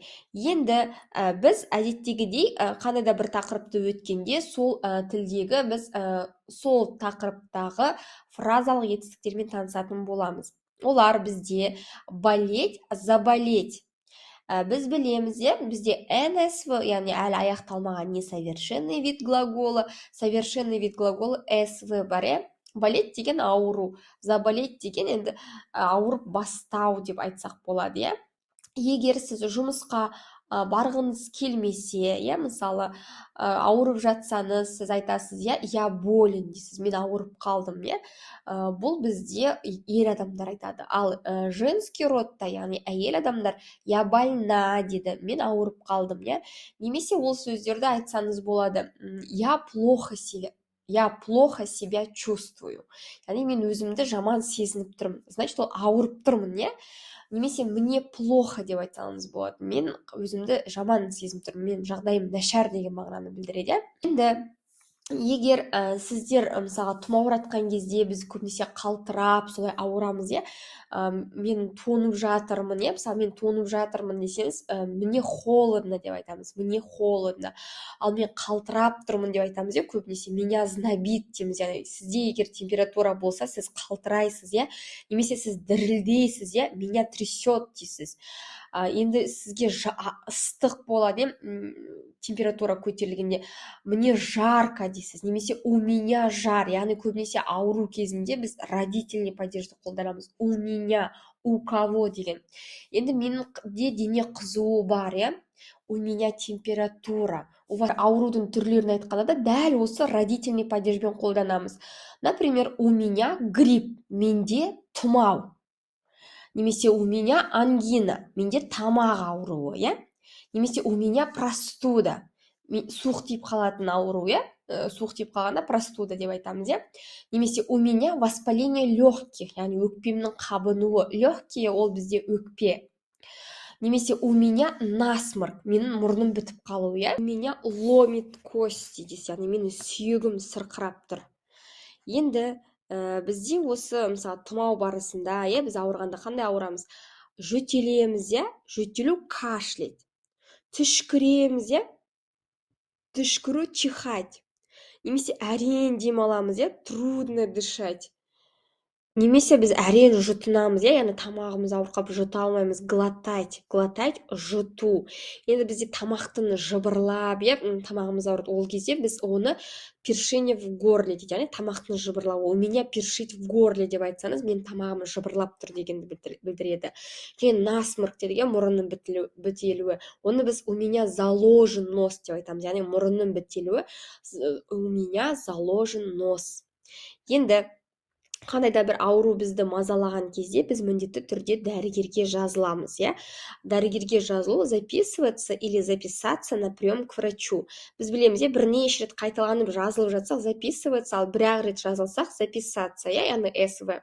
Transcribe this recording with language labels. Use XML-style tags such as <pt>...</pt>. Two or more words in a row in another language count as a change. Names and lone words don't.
<kk>Енді біз әдеттегідей қандай да бір тақырыпты өткенде сол тілдегі біз сол тақырыптағы фразалық етістіктермен танысатын боламыз. Олар бізде</kk> <ru>болеть, заболеть.</ru> <kk>Біз білеміз, бізде НСВ, яғни әлі аяқталмаған</kk> <ru>несовершенный вид глаголы, совершенный вид глаголы</ru> <kk>СВ бар, болеть деген ауру, заболеть деген енді ауырып бастау деп айтсақ болады, иә. Егер сіз жұмысқа барғыңыз келмесе, иә, мысалы ауырып жатсаңыз, сіз айтасыз, иә,</kk> <ru>я болен</ru> <kk>дейсіз, мен ауырып қалдым, иә. Бұл бізде ер адамдар айтады. Ал женский родта, яғни әйел адамдар,</kk> <ru>я больна</ru> <kk>дейді, мен ауырып қалдым, иә. Немесе ол сөздерді айтсаңыз болады,</kk> <ru>я плохо себя чувствую.</ru> <kk>Яғни мен өзімді жаман сезініп тұрмын. Значит, ол ауырып тұрмын, иә. Немесе</kk> <ru>мне плохо</ru> <kk>деп айтсаңыз болады. Мен өзімді жаман сезініп тұрмын, мен жағдайым нашар деген мағынаны білдіреді, иә. Енді егер сіздер мысалға тұмауратқан кезде біз көбінесе қалтырап солай ауырамыз, иә. Мен тонып жатырмын, иә. Мысалы мен тонып жатырмын десеңіз,</kk> <ru>мне холодно</ru> <kk>деп айтамыз,</kk> <ru>мне холодно.</ru> <kk>Ал мен қалтырап тұрмын деп айтамыз, иә. Көбінесе</kk> <ru>меня знобит</ru> <kk>дейміз, яғни сізде егер температура болса, сіз қалтырайсыз, иә. Немесе сіз дірілдейсіз, иә,</kk> <ru>меня трясет</ru> <kk>дейсіз. Енді сізге ыстық болады, температура көтерілгенде,</kk> <ru>мне жарко</ru> <kk>дейсіз, немесе</kk> <ru>у меня жар,</ru> <kk>яғни көбінесе ауру кезінде біз родительный падежді қолданамыз.</kk> <ru>У меня, у кого</ru> <kk>деген. Енді менде дене қызуы бар, иә,</kk> <ru>у меня температура. У вас</ru> <kk>аурудың түрлерін айтқанда да дәл осы родительный падежбен қолданамыз.</kk> <ru>Например, у меня грипп,</ru> <kk>менде тұмау. Немесе</kk> <ru>у меня ангина,</ru> <kk>менде тамақ ауруы, иә.</kk> <ru>Немесе у меня простуда,</ru> <kk>суық тиіп қалатын ауру, иә. Суық тиіп қалғанда простуда деп айтамыз, иә.</kk> <ru>Немесе у меня воспаление легких,</ru> <kk>яғни өкпемнің қабынуы. Легкие ол бізде өкпе. Немесе</kk> <ru>у меня насморк,</ru> <kk>менің мұрным бітіп қалуы, иә.</kk> <ru>У меня ломит кости</ru> <kk>дейсіз, яғни менің сүйегім сырқырап тұр. Енді бізде осы мысалы тұмау барысында, иә, біз ауырғанда қандай ауырамыз? Жөтелеміз, иә, жөтелу кашлять. Түшкіреміз, иә, түшкіру чихать. Немесе әрең демаламыз, иә,</kk> <ru>трудно дышать.</ru> <kk>Немесе біз әрең жұтынамыз, иә, яғни тамағымыз ауырып қалып жұта алмаймыз, глотать, жұту. Енді бізде тамақтың жыбырлап, иә, тамағымыз ауырады, ол кезде біз оны</kk> <ru>першение в горле</ru> <kk>дейді, яғни тамақтың жыбырлауы.</kk> <ru>У меня першить в горле</ru> <kk>деп айтсаңыз, мен тамағым жыбырлап тұр дегенді білдіреді. Кейін насморк дейді, мұрынның бітелуі. Оны біз</kk> <ru>у меня заложен нос</ru> <kk>деп айтамыз, яғни мұрынның бітелуі,</kk> <ru>у меня заложен нос.</ru> <kk>Енді қандай да бір ауру бізді мазалаған кезде біз міндетті түрде дәрігерге жазыламыз, иә. Дәрігерге жазылу</kk> <ru>записываться или записаться на прием к врачу.</ru> <kk>Біз білеміз, иә, бірнеше рет қайталанып жазылып жатсақ, записываться, ал бір-ақ рет жазылсақ, записаться, иә, яғни СВ.</kk>